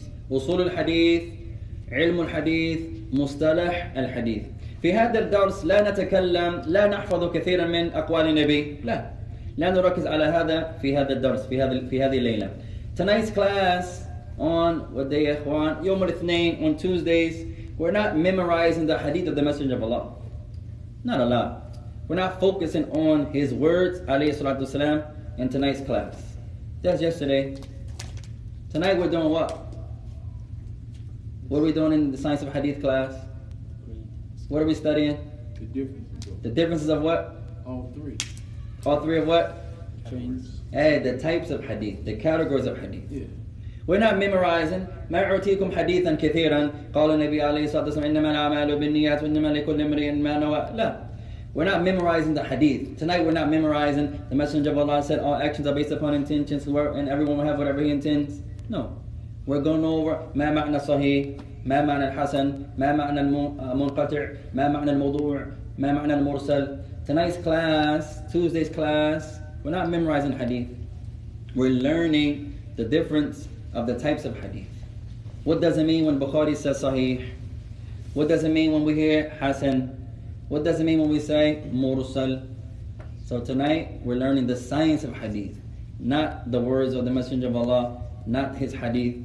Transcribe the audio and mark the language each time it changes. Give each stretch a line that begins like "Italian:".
Arabic: usul al-hadith, ilm al-hadith, mustalah al-hadith. في هذا الدرس لا نتكلم لا نحفظ كثيرا من أقوال النبي. لا. لا نركز على هذا في هذا الدرس في هذه الليلة.
English: Tonight's class on what day
Arabic: يا إخوان؟ يوم الاثنين,
English: on Tuesdays. We're not memorizing the hadith of the Messenger of Allah. Not a lot. We're not focusing on his words, alayhi salatu wasalam, in tonight's class. That's yesterday. Tonight we're doing what? What are we doing in the science of hadith class? What are we studying? The differences. The differences of what? All three. All three of what? Trains. Hey, the types of hadith, the categories of hadith. Yeah. We're not memorizing.
Arabic: ما أعطيكم حديثا كثيرا قال النبي عليه الصلاة والسلام إنما الأعمال بالنيات وإنما لكل امرئ ما نوى. لا.
English: We're not memorizing the hadith. Tonight we're not memorizing. The Messenger of Allah said all actions are based upon intentions and everyone will have whatever he intends. No. We're going over
Arabic: ما معنى صحيح, ما معنى الحسن, ما معنى المنقطع, ما معنى الموضوع, ما معنى المرسل.
English: Tonight's class, Tuesday's class, we're not memorizing hadith. We're learning the difference of the types of hadith. What does it mean when Bukhari says sahih? What does it mean when we hear hasan? What does it mean when we say mursal? So tonight we're learning the science of hadith, not the words of the Messenger of Allah, not his hadith.